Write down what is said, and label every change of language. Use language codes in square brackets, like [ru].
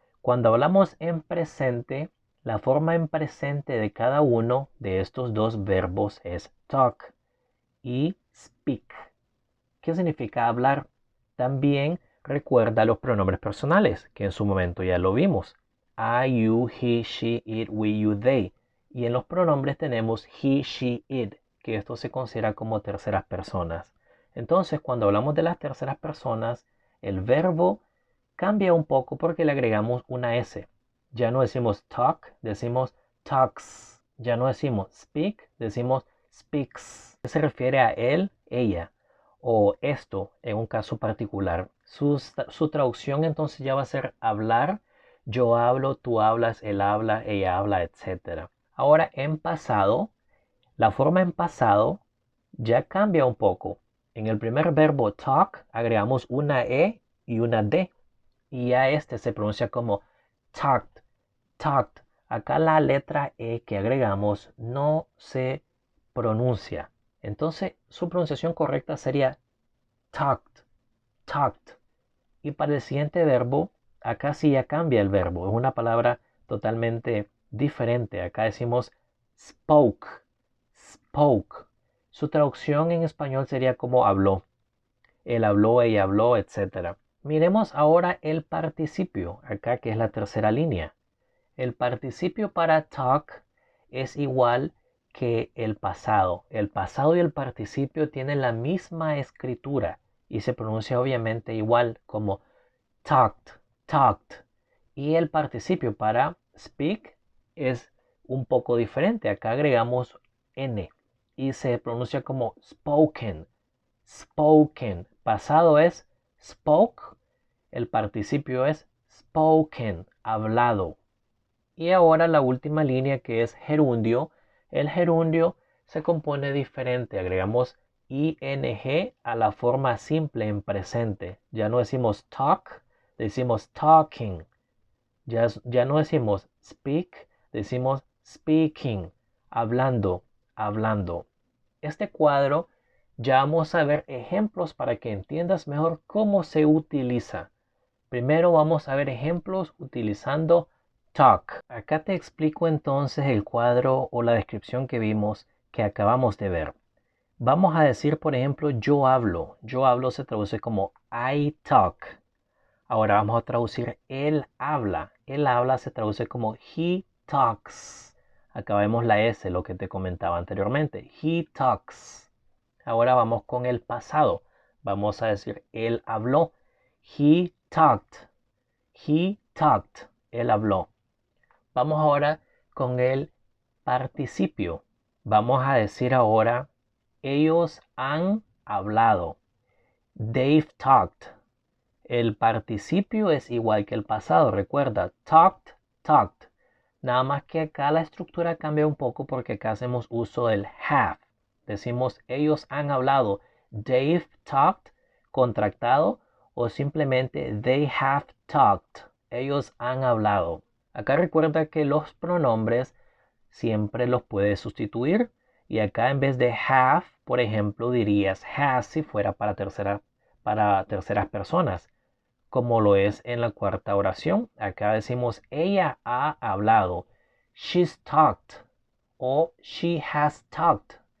[es] Cuando hablamos en presente, la forma en presente de cada uno de estos dos verbos es talk y speak. ¿Qué significa hablar? También recuerda los pronombres personales, que en su momento ya lo vimos. [en] I, you, he, she, it, we, you, they. [es] Y en los pronombres tenemos he, she, it, que esto se considera como terceras personas. Entonces, cuando hablamos de las terceras personas, el verbo cambia un poco porque le agregamos una S. Ya no decimos talk, decimos talks. Ya no decimos speak, decimos speaks. Se refiere a él, ella o esto en un caso particular. Su traducción entonces ya va a ser hablar, yo hablo, tú hablas, él habla, ella habla, etc. Ahora en pasado, la forma en pasado ya cambia un poco. En el primer verbo talk agregamos una E y una D. Y ya este se pronuncia como talked, talked. Acá la letra E que agregamos no se pronuncia. Entonces su pronunciación correcta sería talked, talked. Y para el siguiente verbo, acá sí ya cambia el verbo. Es una palabra totalmente diferente. Acá decimos spoke, spoke. Su traducción en español sería como habló. Él habló, ella habló, etc. Miremos ahora el participio, acá que es la tercera línea. El participio para talk es igual que el pasado. El pasado y el participio tienen la misma escritura y se pronuncia obviamente igual como talked, talked. Y el participio para speak es un poco diferente. Acá agregamos N y se pronuncia como spoken, spoken. Pasado es spoke, el participio es spoken, hablado. Y ahora la última línea que es gerundio. El gerundio se compone diferente. Agregamos ing a la forma simple en presente. Ya no decimos talk, decimos talking. Ya no decimos speak, decimos speaking. Hablando, hablando. Este cuadro ya vamos a ver ejemplos para que entiendas mejor cómo se utiliza. Primero vamos a ver ejemplos utilizando talk. Acá te explico entonces el cuadro o la descripción que vimos que acabamos de ver. Vamos a decir, por ejemplo, yo hablo. Yo hablo se traduce como [en] I talk. [es] Ahora vamos a traducir él habla. Él habla se traduce como [en] he talks. [es] Acá vemos la S, lo que te comentaba anteriormente. [en] He talks. [es] Ahora vamos con el pasado. Vamos a decir él habló. [en] He talked. He talked. [es] Él habló. Vamos ahora con el participio. Vamos a decir ahora ellos han hablado. [en] They've talked. [es] El participio es igual que el pasado. Recuerda, talked, talked. Nada más que acá la estructura cambia un poco porque acá hacemos uso del have. Decimos ellos han hablado. [en] They've talked, [es] contractado, o simplemente [en] they have talked. [es] Ellos han hablado. Acá recuerda que los pronombres siempre los puedes sustituir. Y acá en vez de have, por ejemplo, dirías has si fuera para terceras personas, como lo es en la cuarta oración. Acá decimos ella ha hablado. [en] She's talked o she has talked.